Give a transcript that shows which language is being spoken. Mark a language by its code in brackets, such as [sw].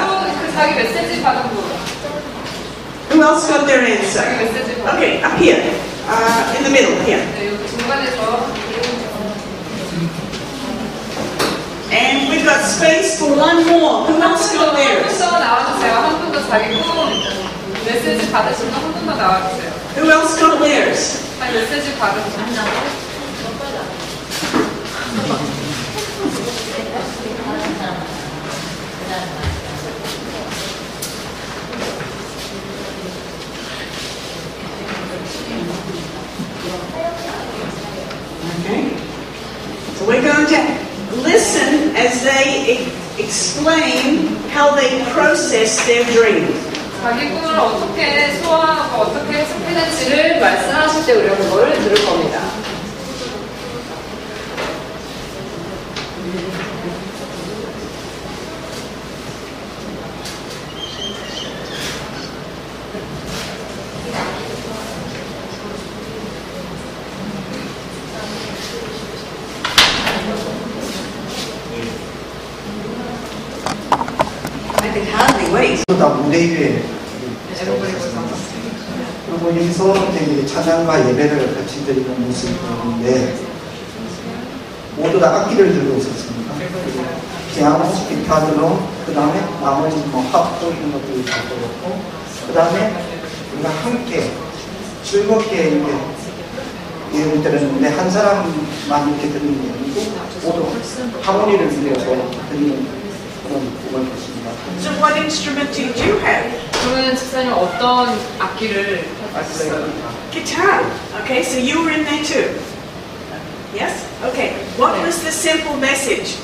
[ko] 그 자기 메시지 받은 분. [en] Who else got their answer? [ko] 자기 메시지 받은 [en] Okay, up here. In the middle, here. [ko] 네, 여기 중간에서. [en] And we've got space for one more. Who else got [ko] 한 [en] theirs? [ko] 분 더 나와주세요. 한 분 더 자기 꿈 메시지 받으신 분 한 분 더 나와주세요. [en] Who else got theirs? [ko] 자기 메시지 받은 분. [en] Okay. So we're going to listen as they explain how they process their dream. [ko] 자기 꿈을 어떻게 소화하고 어떻게 해석했는지를 말씀하실 때 우리가 그걸 들을 겁니다. [en] please. [ko] 다 무대 위에 [en] Everybody was on the stage. [ko] 그리고 여기서 이제 찬양과 예배를 같이 드리는 모습인데 모두 다 악기를 들고 있었습니다. 피아노, 기타, 드럼, 그 다음에 나머지 합도 이런 것들이 다 들었고, 그 다음에 우리가 함께 즐겁게 이렇게 예배를 드렸는데 한 사람만 이렇게 드리는 게 아니고 모두 하모니를 빌려서 드리는 그런 곡을 했습니다. [en] So what instrument did you have? [ko] 그러면 집사님 어떤 악기를 하셨어요? [en] Guitar. Okay, so you were in there too. Yes? Okay. What was the simple message?